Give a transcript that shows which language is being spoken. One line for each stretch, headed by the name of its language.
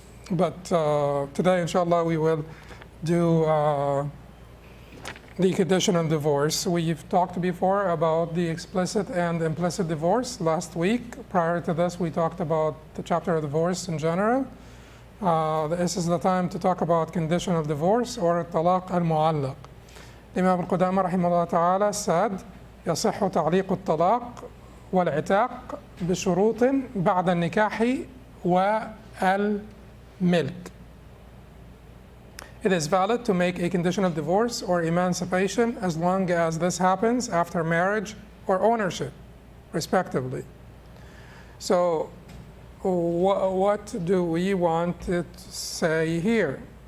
English: But today, inshallah, we will do the conditional divorce. We've talked before about the explicit and implicit divorce last week. Prior to this, we talked about the chapter of divorce in general. This is the time to talk about conditional divorce, or talaq al-mu'allaq. Imam al-Qudamah rahimahullah ta'ala said,
Arabic: يصح تعليق الطلاق والعتاق بشروط بعد النكاح والملك.
English: It is valid to make a conditional divorce or emancipation as long as this happens after marriage or ownership, respectively. So, what do we want to say here?